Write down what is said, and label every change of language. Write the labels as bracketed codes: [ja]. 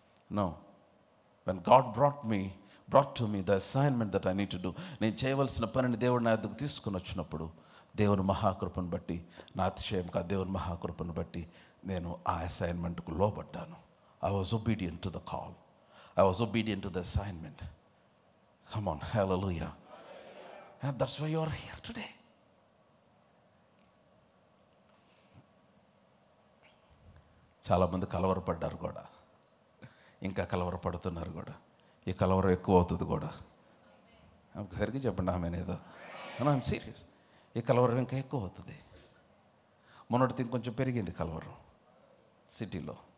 [te] No, [en] when God brought to me the assignment that I need to do, [te] నేను చేయవలసిన పనిని దేవుడు నా యొద్దకు తీసుకుని వచ్చినప్పుడు దేవుని మహాకృపను బట్టి, నా అతిశయం కాదు, దేవుని మహాకృపను బట్టి నేను ఆ అసైన్మెంట్కు లోబడ్డాను. [en] I was obedient to the call. I was obedient to the assignment. Come on, hallelujah. And that's why you are here today. [te] చాలామంది కలవరపడ్డారు కూడా, ఇంకా కలవరపడుతున్నారు కూడా. ఈ కలవరం ఎక్కువ అవుతుంది కూడా. సరిగ్గా చెప్పండి ఆమెనేదో. [en] I am serious. [te] ఈ కలవరం ఇంకా ఎక్కువ అవుతుంది. మొన్నటిది ఇంకొంచెం పెరిగింది కలవరం సిటీలో.